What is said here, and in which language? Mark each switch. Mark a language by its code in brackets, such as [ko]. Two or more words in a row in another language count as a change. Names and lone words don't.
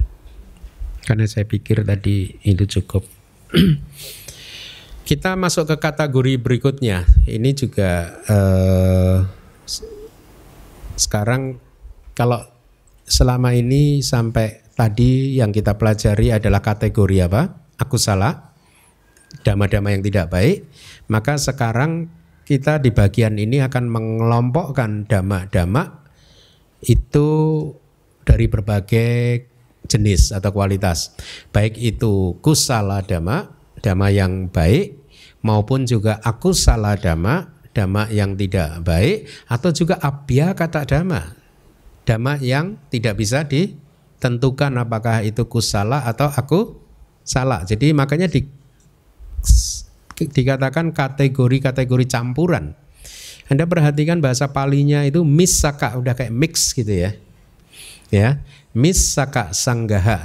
[id] Karena saya pikir tadi itu cukup. Kita masuk ke kategori berikutnya. Ini juga sekarang kalau selama ini sampai tadi yang kita pelajari adalah kategori apa? Akusala, dhamma-dhamma yang tidak baik. Maka sekarang kita di bagian ini akan mengelompokkan dhamma-dhamma itu dari berbagai jenis atau kualitas, baik itu [pi] kusala dhamma, [id] dhamma yang baik, maupun juga [pi] akusala dhamma, [id] dhamma yang tidak baik, atau juga [pi] abhyakata dhamma, [id] dhamma yang tidak bisa ditentukan apakah itu kusala atau akusala. Jadi makanya dikatakan kategori-kategori campuran. Anda perhatikan bahasa Palinya itu missaka, udah kayak mix gitu ya. [pi] Ya, missaka sanggaha.